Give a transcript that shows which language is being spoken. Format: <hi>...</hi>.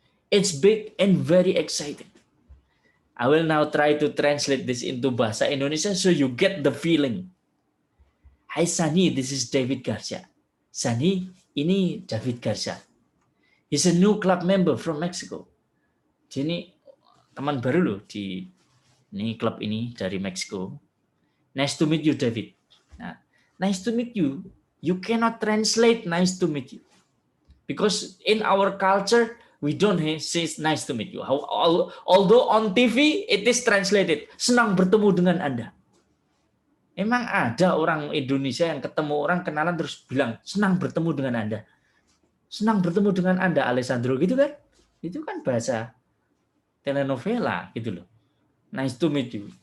<en>It's big and very exciting. I will now try to translate this into Bahasa Indonesia so you get the feeling. Hi Sunny, this is David Garcia. Sunny, ini David Garcia. He's a new club member from Mexico.</en> <id>Dia ini teman baru loh di ini klub ini dari Meksiko.</id> <en>Nice to meet you, David. Nah, nice to meet you. You cannot translate nice to meet you. Because in our culture, we don't say nice to meet you. Although on TV, it is translated.</en> <id>Senang bertemu dengan Anda. Emang ada orang Indonesia yang ketemu orang kenalan terus bilang, senang bertemu dengan Anda. Senang bertemu dengan Anda, Alessandro, gitu kan? Itu kan bahasa telenovela, gitu loh.</id> <en>Nice to meet you.</en>